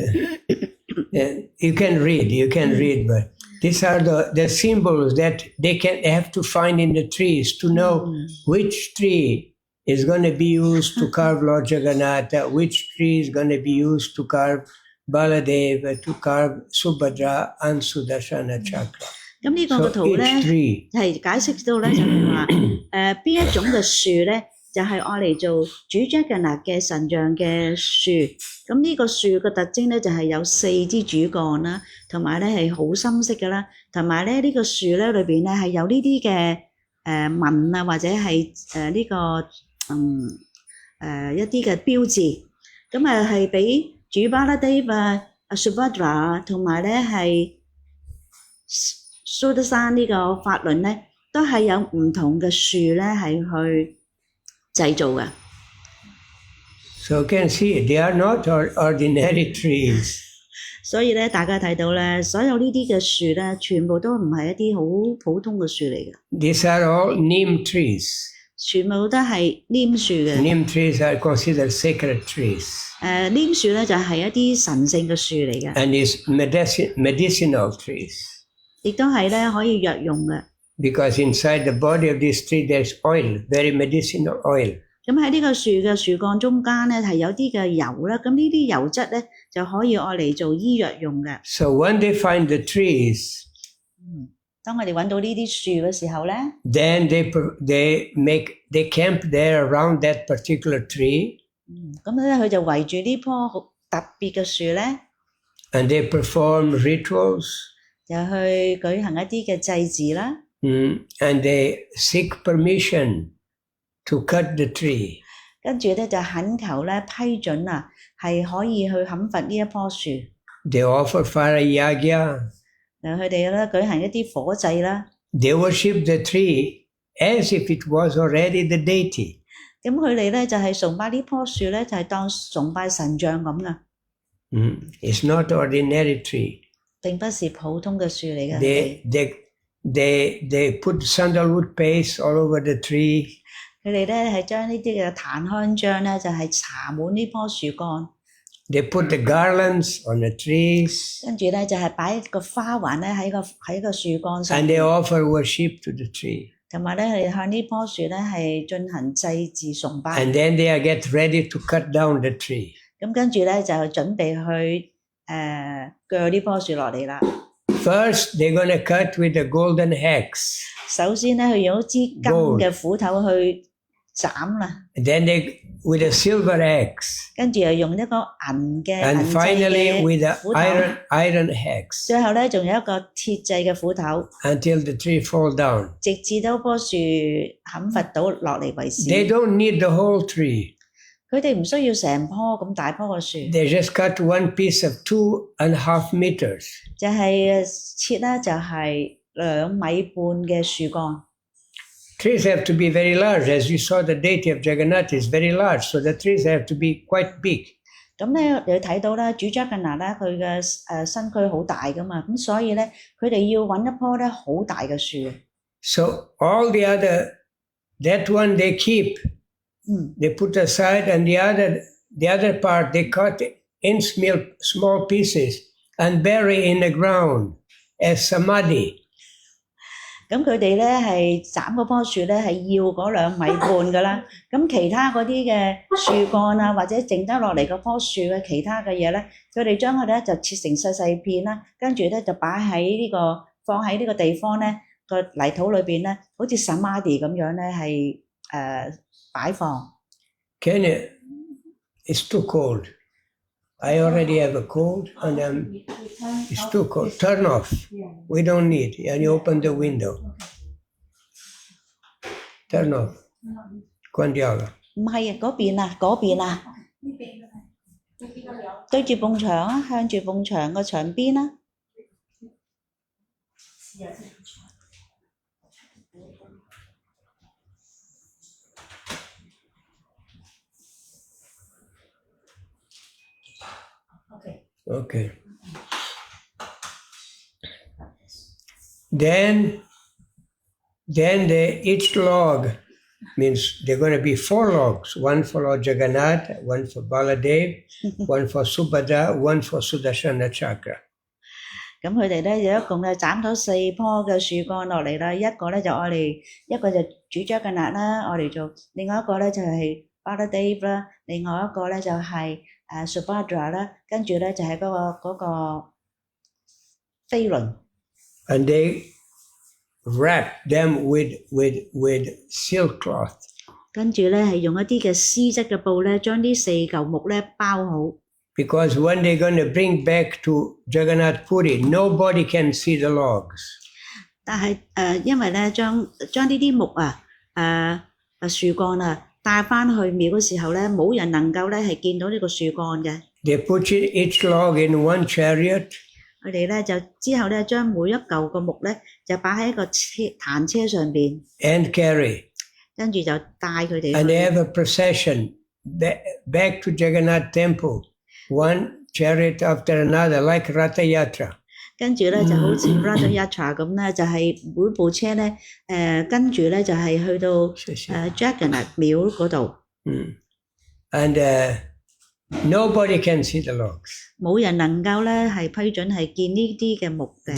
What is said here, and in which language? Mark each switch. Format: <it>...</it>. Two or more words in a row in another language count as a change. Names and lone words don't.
<en>You can read, but these are the symbols that they have to find in the trees to know which tree is going to be used to carve Lord Jagannath, which tree is going to be used to carve Baladeva, to carve Subhadra and Sudarshana Chakra.</en> <yue>咁呢個圖咧係解釋到咧就係話邊一種嘅樹咧就係愛嚟做主 Jagannath 嘅神像嘅樹。咁呢個樹嘅特徵咧就係有4支主幹啦，同埋咧係好深色嘅啦，同埋咧呢個樹咧裏邊咧係有呢啲嘅紋啊，或者係呢個一啲嘅標誌。咁係俾主 Baladeva、Subhadra 同埋咧係蘇德山呢個法輪咧， 都係有唔同嘅樹咧係去製造嘅。</yue> <en>So you can see they are not ordinary trees.</en> <yue>所以咧，大家睇到咧，所有呢啲嘅樹咧，全部都唔係一啲好普通嘅樹嚟嘅。</yue> <en>These are all neem trees.</en> <yue>全部都係黏樹嘅。</yue> <en>Neem trees are considered sacred trees.</en> <yue>黏樹咧就係一啲神聖嘅樹嚟嘅。</yue> <en>And is medicinal trees.</en> <yue>亦都係咧可以藥用嘅。</yue> <en>Because inside the body of this tree there's oil, very medicinal oil.</en> <yue>咁喺呢個樹嘅樹幹中間咧係有啲嘅油啦，咁呢啲油質咧就可以愛嚟做醫藥用嘅。</yue> <en>So when they find the trees,</en> <yue>當我哋揾到呢啲樹嘅時候咧</yue> <en>then they camp there around that particular tree.</en> <yue>咁咧佢就圍住呢棵好特別嘅樹咧</yue> <en>And they perform rituals.</en> <yue>就去舉行一啲嘅祭祀啦。</yue> <en>And they seek permission to cut the tree.</en> <yue>跟住咧就懇求咧批准啊，係可以去砍伐呢一棵樹。</yue> <en>They offer fire yagya.</en> <yue>佢哋咧舉行一啲火祭啦。</yue> <en>They worship the tree as if it was already the deity.</en> <yue>咁佢哋咧就係崇拜呢棵樹咧，就係當崇拜神像咁噶。</yue> <en>It's not ordinary tree.</en> <yue>並不是普通嘅樹嚟嘅。</yue> <en>They put sandalwood paste all over the tree.</en> <yue>佢哋咧係將呢啲嘅檀香漿咧，就係搽滿呢棵樹幹。</yue> <en>They put the garlands on the trees.</en> <yue>跟住咧就係擺個花環咧喺個樹幹上。</yue> <en>And they offer worship to the tree.</en> <yue>同埋咧係向呢棵樹咧係進行祭祀崇拜。</yue> <en>And then they are get ready to cut down the tree.</en> <yue>咁跟住咧就準備去鋸呢棵樹落嚟啦。</yue> <en>First, they're going to cut with a golden axe.</en> <yue>首先咧，佢用一支金嘅斧頭去斬啦。</yue> <en>And then they with a silver axe.</en> <yue>跟住又用一個銀製</yue> <en>And</en> <yue>嘅</yue> <en>finally with an</en> <yue>斧頭。</yue> <en>iron axe.</en> <yue>最後咧，仲有一個鐵製嘅斧頭。</yue> <en>Until the tree fall down.</en> <yue>直至到棵樹砍伐到落嚟為止。</yue> <en>They don't need the whole tree.</en> <yue>佢哋唔需要成棵咁大棵嘅樹。</yue> <en>They just cut one piece of 2.5 meters.</en> <yue>就係切啦，就係2.5米嘅樹幹。</yue> <en>Trees have to be very large. As you saw, the deity of Jagannath is very large, so the trees have to be quite big.</en> <yue>咁咧，你睇到咧，主 Jagannath 咧，佢嘅身軀好大噶嘛，咁所以咧，佢哋要揾一棵咧好大嘅樹。</yue> <en>So all the that one they keep, they put aside, and the other part they cut in small pieces and bury in the ground as samadhi.</en> <yue>咁佢哋咧係斬嗰棵樹咧係要嗰2.5米噶啦，咁其他嗰啲嘅樹幹啊，或者剩得落嚟嗰棵樹嘅其他嘅嘢咧，佢哋將佢咧就切成細細片啦，跟住咧就擺喺放喺呢個地方咧個泥土裏邊咧，好似 samadhi 咁樣咧係擺放。</yue> <en>It's too cold. I already have a cold, and it's too cold. Turn off. We don't need. And you open the window. Turn off.</en> <yue>關掉啦。唔係啊，嗰邊啊，對住埲牆啊，向住埲牆個牆邊啦。</yue> <en>Okay. Then each log means there are going to be 4 logs, one for Lord Jagannath, one for Baladev, one for Subhadra, one for Sudarshana Chakra.</en> <yue>咁佢哋咧有一共斬咗4棵嘅樹幹落嚟啦，一個咧就愛嚟，一個就主 Jagannath 啦，愛嚟做，另外一個咧就係 Baladev 啦，另外一個咧就係Subhadra 啦，跟住咧就係嗰個飛輪。</yue> <en>And they wrap them with silk cloth.</en> <yue>跟住咧係用一啲嘅絲質嘅布咧，將呢4嚿木咧包好。</yue> <en>Because when they're going to bring back to Jagannath Puri, nobody can see the logs.</en> <yue>但係因為咧將呢啲木樹幹帶翻去廟嘅時候咧，冇人能夠咧係見到呢個樹幹嘅。</yue> <en>They put each log in one chariot.</en> <yue>佢哋咧就之後咧將每一嚿個木咧就擺喺一個彈車上邊</yue> <en>and carry.</en> <yue>跟住就帶佢哋</yue> <en>And</en> <yue>去。</yue> <en>they have a procession back to Jagannath temple, one chariot after another, like Ratha Yatra.</en> <yue>跟住咧就好似 Ratha Yatra 咁咧，就係每部車咧跟住咧就係去到Jagannath 廟嗰度。</yue> <en>And nobody can see the logs.</en> <yue>冇人能夠咧係批准係見呢啲嘅木嘅。</yue>